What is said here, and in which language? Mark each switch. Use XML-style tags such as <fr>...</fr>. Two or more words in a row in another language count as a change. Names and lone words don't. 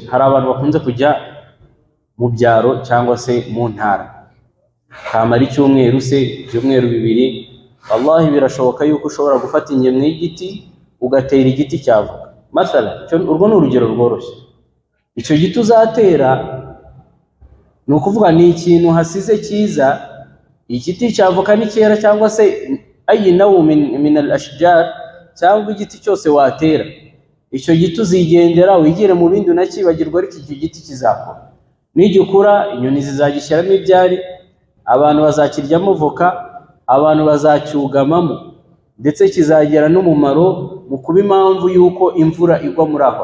<rw>Hari abantu bakunze kujya mu byaro cyangwa se mu ntara, kamara icyumweru se ibyumweru 2, wallahi birashoboka yuko ushobora gufata ingemwe y'igiti ugatera igiti cyavoka masala. Urwo ni urugero rworoshye. Icyo giti uzatera ni ukuvuga ni ikintu hasize cyiza. Igiti cyavoka ni cyera, cyangwa se</rw> <ar>أي نوع من الأشجار,</ar> <rw>cyangwa igiti cyose watera, icyo giti uzigendera wigire mu bindi unakibagirwa, ariko icyo giti kizakura. Nigikura inyoni zizagishyiramo ibyari, abantu bazakiryamo voka, abantu bazacyugamamo, ndetse kizagera n'umumaro mu kuba impamvu yuko imvura igwa muri aho.</rw>